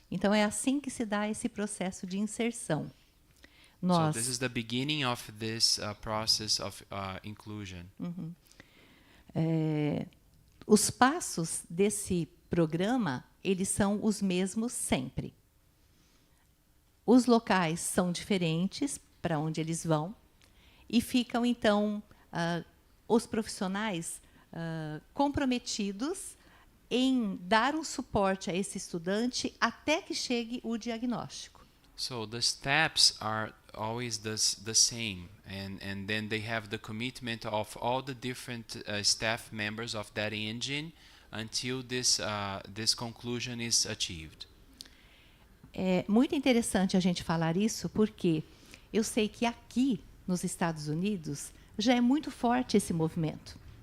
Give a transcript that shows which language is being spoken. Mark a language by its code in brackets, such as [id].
[pt] Então, é assim que se dá esse processo de inserção. [en] So this is the beginning of this process of inclusion. [pt] Os passos desse programa, eles são os mesmos sempre. Os locais são diferentes para onde eles vão e ficam, então, os profissionais comprometidos em dar um suporte a esse estudante até que chegue o diagnóstico. [en] So the steps are always the same, and then they have the commitment of all the different staff members of that engine until this conclusion is achieved. [pt] É muito interessante a gente falar isso, porque eu sei que aqui, nos Estados Unidos, já é muito forte esse movimento.